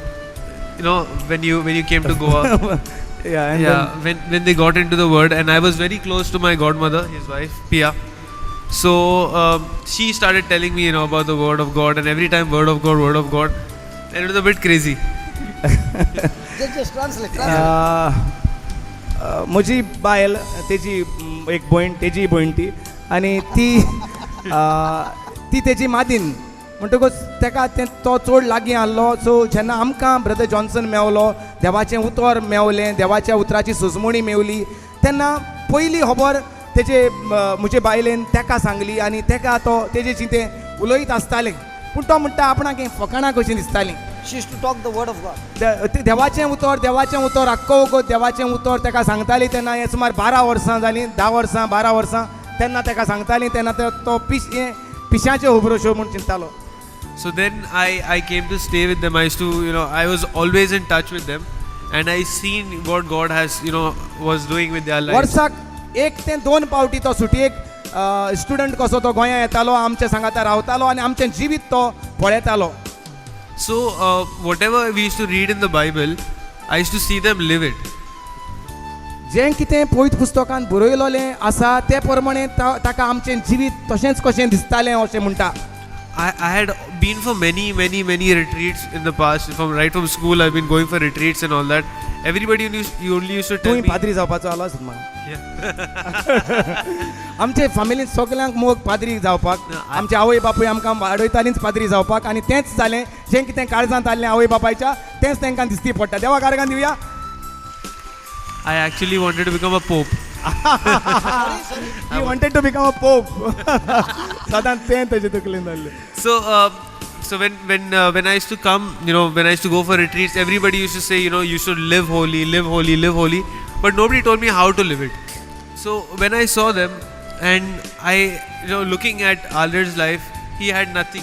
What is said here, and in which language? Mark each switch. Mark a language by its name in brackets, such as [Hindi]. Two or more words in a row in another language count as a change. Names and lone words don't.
[English] When you came to Goa, when they got into the word, and I was very close to my godmother, his wife Pia. So she started telling me, about the word of God, and every time word of God, and it was a bit crazy. Just translate. [Konkani] म्हजी बायल तेजी एक भयण तेजी भयण ती आनी ती तेजी मादीन म्हणटकूच तेका तो चड लागीं आहलो. सो जेन्ना आमकां ब्रदर जॉन्सन मेवलो, देवाचें उतर मेवलें, देवाच्या उतराची सुजमणी मेवली, तेन्ना पयली खबर तेजे म्हजे बायलेन तेका सांगली आनी तेका तो तेजे चिंतें उलयत आसतालें. पूण तो म्हणटा आपणाक हें फकाणां कशीं दिसतालीं. [English] She used to talk the word of God. [Konkani] देवाचें उतर आख्खो वगत देवाचें उतर तेका सांगताली. तेन्ना हें सुमार 12 वर्सां जालीं, 10 वर्सां 12 वर्सां. तेन्ना तेका सांगतालीं, तेन्ना तो पिश्यांचे खबरो म्हूण चिंतालो. [English] So then I came to stay with them. I used to, I was always in touch with them, and I seen what God has, was doing with their lives. [Konkani] वर्साक 1 ते 2 पावटी तो सुटयेक स्टुडंट कसो तो गोंया येतालो, आमच्या सांगाता रावतालो आनी आमचें जिवीत तो पळयतालो. [English] So, whatever we used to read in the Bible, I used to see them live it. [Konkani] जें कितें पवित्र पुस्तकांत बरयलोलें आसा ते प्रमाणे ताका आमचें जिवीत तशेंच कशें दिसतालें अशें म्हणटा. [English] I had been for many retreats in the past. Right from school, I've been going for retreats and all that. Everybody only used to tell [Konkani] तुवें [English] me. [Konkani] पाद्री जावपाचो आलो आसत म्हाका. [English] Yeah. [Konkani] आमचे फॅमिलींत सगल्यांक मोग पाद्री जावपाक. आमचे आवय बापूय आमकां वाडयतालींच पाद्री जावपाक आनी तेंच जालें जें कितें काळजांत आसलें आवय बापायच्या तेंच तांकां दिसती पडटा. देवा कारगान दिवया. [English] I actually wanted to become a pope. He wanted to become a pope. [Konkani] सदांच तें तेजे तकलेंत जाल्लें. [English] So when I used to come, when I used to go for retreats, everybody used to say, you should live holy, live holy, live holy. But nobody told me how to live it. So when I saw them and I, looking at Alder's life, he had nothing.